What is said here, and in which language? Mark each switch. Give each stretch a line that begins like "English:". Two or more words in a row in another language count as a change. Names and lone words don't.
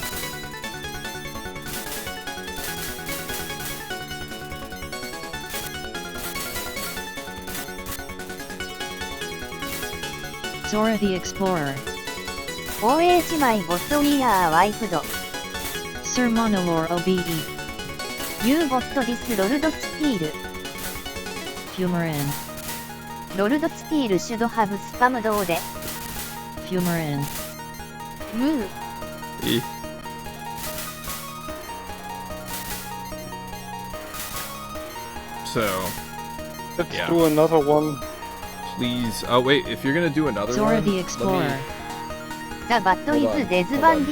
English: Zora the Explorer. OH my bot we are wiped. Sir Monolore OBE. You got this Lord Steel. Fumarin. Lord Steel should have spammed Ode. Fumarin. Moo. So Let's yeah. do another one. Please. Oh wait, if you're gonna do another Zora one, the Explorer. The bat Hold is on, hold on, disbanded.